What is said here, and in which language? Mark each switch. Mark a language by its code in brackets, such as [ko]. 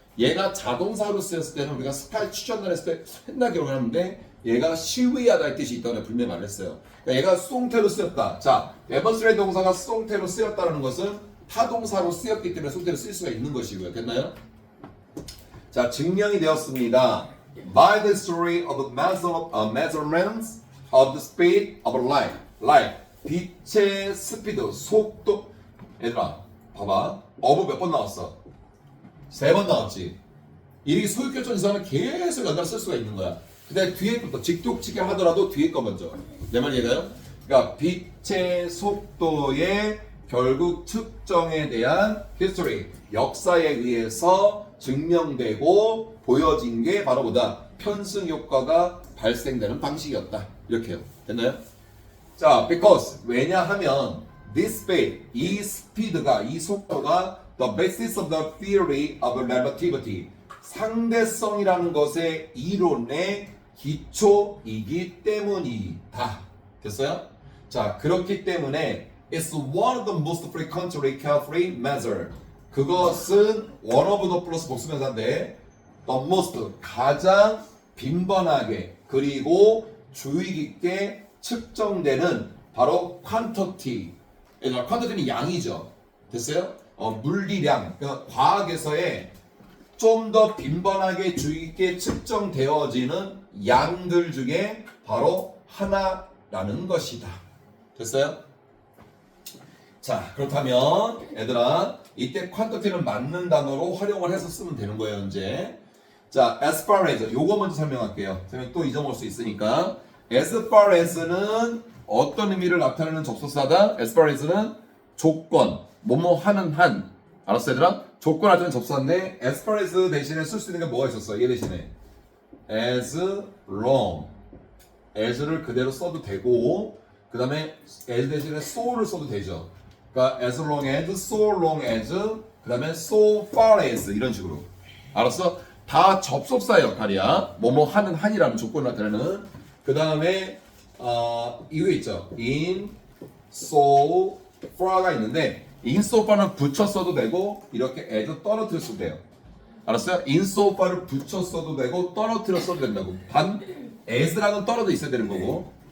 [ko] 얘가 자동사로 쓰였을 때는 우리가 스카이 추천을 했을 때 했나 기억하는데 얘가 시위하다의 뜻이 있다고 분명히 말했어요. 그러니까 얘가 수동태로 쓰였다. 자, demonstrate 동사가 수동태로 쓰였다는 것은 타동사로 쓰였기 때문에 수동태로 쓸 수가 있는 것이고요. 됐나요? 자, 증명이 되었습니다. [en] By the story of the measurements of the speed of light. [ko] light. 빛의 스피드, 속도. 얘들아, 봐봐. of 몇 번 나왔어? 3번 나왔지. 이 소유격전 이상은 계속 연달아 쓸 수가 있는 거야. 근데 뒤에 것도 직독직에 하더라도 뒤에 거 먼저. 내 말 이해가요? 그러니까 빛의 속도의 결국 측정에 대한 history, 역사에 의해서 증명되고 보여진 게 바로 뭐다? 편승 효과가 발생되는 방식이었다. 이렇게요. 됐나요? 자, because 왜냐하면 this speed, 이 스피드가, 이 속도가 the basis of the theory of relativity, 상대성이라는 것의 이론의 기초이기 때문이다. 됐어요? [en] 자, 그렇기 때문에 it's one of the most frequently carefully measured. [ko] 그것은 one of the 플러스 복수명사인데 the most, 가장 빈번하게 그리고 주의 깊게 측정되는 바로 quantity. quantity는 양이죠. 됐어요? 물리량. 그러니까 과학에서의 좀 더 빈번하게 주의 깊게 측정되어지는 양들 중에 바로 하나라는 것이다. 됐어요? 자, 그렇다면 얘들아 이때 quantity는 맞는 단어로 활용을 해서 쓰면 되는 거예요. 이제 자, as far as 요거 먼저 설명할게요. 선생님 또 잊어먹을 수 있으니까 as far as는 어떤 의미를 나타내는 접속사다? as far as는 조건, 뭐뭐 하는 한. 알았어 얘들아? 조건 나타내는 접속사인데 as far as 대신에 쓸 수 있는 게 뭐가 있었어? 얘 대신에 as long, as를 그대로 써도 되고 그 다음에 as 대신에 so를 써도 되죠. [en] 그러니까 as long as, so long as, 그 다음에 so far as 이런 식으로. [ko] 알았어? 다 접속사의 역할이야. 뭐뭐 하는 한이라는 조건을 나타내는. 그 다음에 이거 있죠. in, so, far가 있는데 in so far는 붙여 써도 되고 이렇게 as 떨어뜨려 써도 돼요. 알았어요? in so far를 붙여 써도 되고 떨어뜨려 써도 된다고. 단 as랑은 떨어져 있어야 되는 거고.